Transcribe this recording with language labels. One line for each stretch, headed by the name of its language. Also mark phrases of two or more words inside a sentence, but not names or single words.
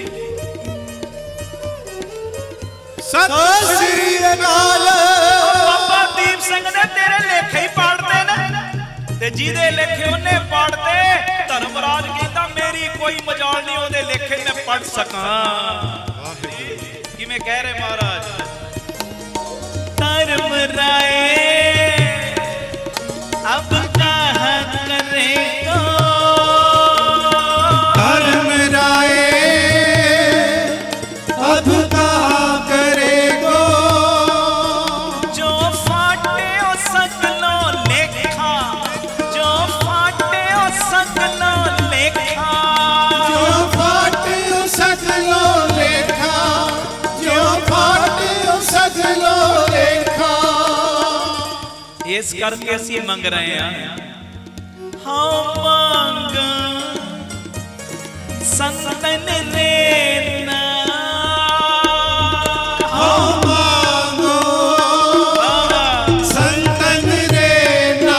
Punjabi: ਸਤ ਸ੍ਰੀ ਅਕਾਲ। ਬਾਬਾ ਦੀਪ ਸਿੰਘ ਨੇ ਤੇਰੇ ਲੇਖੇ ਹੀ ਪਾੜਤੇ ਨੇ, ਤੇ ਜਿਹਦੇ ਲੇਖੇ ਉਨ੍ਹੇਂ ਪਾੜਤੇ, ਧਰਮਰਾਜ ਕਹਤਾ ਮੇਰੀ ਕੋਈ ਮਜਾਲ ਨਹੀਂ, ਓਦੇ ਲੇਖੇ ਮੈਂ ਪੜ੍ਹ ਸਕਾਂ। ਕਿਵੇਂ ਕਹ ਰਹੇ ਮਹਾਰਾਜ?
Hindi: धर्मराय अब कहाँ करेगा? धर्मराय अब कहाँ करेगो?
Punjabi: ਜੋ ਫਾਟੇ ਓ ਸਗਲੋ ਲੇਖਾ, ਜੋ ਫਾਟੇ ਓ ਸਗਲੋ ਲੇਖਾ, ਜੋ ਫਾਟੇ ਸਗਲੋ ਲੇਖਾ, ਜੋ ਫਾਟੇ ਸਗਲੋ ਲੇਖਾ। ਇਸ ਕਰਕੇ ਅਸੀ ਮੰਗ ਰਹੇ ਹੈਂ, ਹਾਂ ਮਾਂਗ ਸੰਤਨ ਰੇਨਾ, ਹਾਂ ਮਾਂਗੋ ਸੰਤਨ ਰੇਨਾ।